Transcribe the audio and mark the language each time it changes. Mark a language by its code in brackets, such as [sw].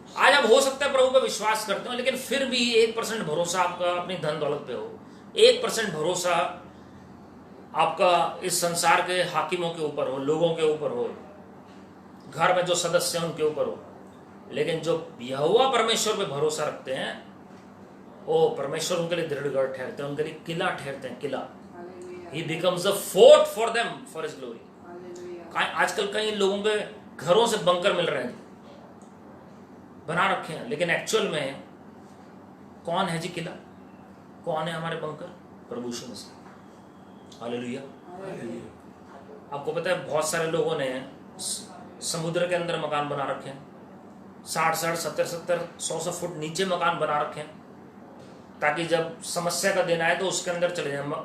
[hi] आज आप हो सकता है प्रभु पे विश्वास करते हो, लेकिन फिर भी 1% भरोसा आपका अपनी धन दौलत पे हो, 1% भरोसा आपका इस संसार के हाकिमों के ऊपर हो, लोगों के ऊपर हो, घर में जो सदस्य हैं उनके ऊपर हो। लेकिन जो यहोवा परमेश्वर पे भरोसा रखते हैं, वो परमेश्वर उनके लिए दृढ़गढ़ ठहरते हैं, उनके लिए किला ठहरते हैं, किला। [en] He becomes a fort for them for his glory। [hi] आजकल कई लोगों के घरों से बंकर मिल रहे हैं, बना रखे हैं, लेकिन एक्चुअल में कौन है जी किला? कौन है हमारे बंकर? प्रभु यीशु मसीह। हालेलुया। आपको पता है बहुत सारे लोगों ने समुद्र के अंदर मकान बना रखे हैं, 60-60, 70-70, 100 फुट नीचे मकान बना रखे हैं, ताकि जब समस्या का दिन आए तो उसके अंदर चले जाए।